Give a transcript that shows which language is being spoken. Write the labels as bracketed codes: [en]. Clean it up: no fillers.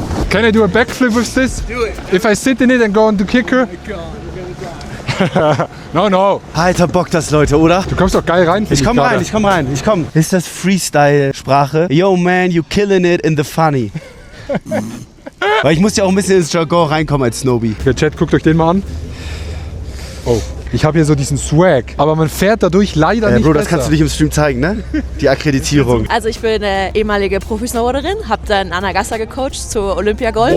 [en] Can I do a backflip with this? Do it. If I sit in it and go on the kicker? No. [de] Alter, Bock das, Leute, oder? Du kommst doch geil rein. Ich komm rein. Ist das Freestyle-Sprache? [en] Yo, man, you killing it in the funny. [de] Weil ich muss ja auch ein bisschen ins Jargon reinkommen als Snoby. Der Chat, guckt euch den mal an. Oh, ich habe hier so diesen Swag, aber man fährt dadurch leider nicht Bro, das besser. kannst du nicht im Stream zeigen, ne? Die Akkreditierung. Also ich bin ehemalige Profi-Snowboarderin, habe dann Anna Gasser gecoacht zur Olympia Gold.